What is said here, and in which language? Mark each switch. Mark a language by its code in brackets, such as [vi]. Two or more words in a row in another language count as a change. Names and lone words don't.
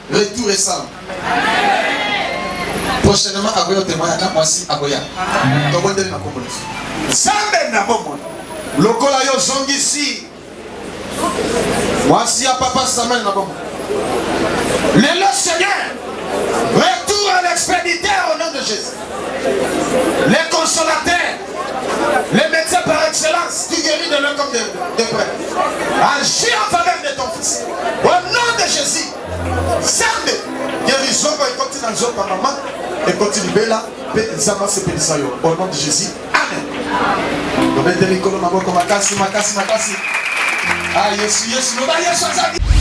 [fr] Retour est ça. [ln] Prochainement, agoya témoignage, na mwasi agoya. Tobondeli na kombo na Yesu. Nzambe na bomoi. Lokola yo zongisi. Mwasi ya papa Samuel na bomoi. [fr] Lelo Seigneur, retour à l'expéditeur au nom de Jésus. Les consolateurs, les médecins par excellence, tu guéris de l'un comme de, de près. Agis en faveur de ton fils. Au nom de Jésus. [ln] Nzambe, guérison, ekoti na nzoto ya maman, ekoti libela, pe Nzambe asepelisa yo. [fr] Au nom de Jésus. Amen. [ln] Tobeteli likolo maboko makasi, makasi, makasi. Ah, Yesu, Yesu, loba Yesu azali.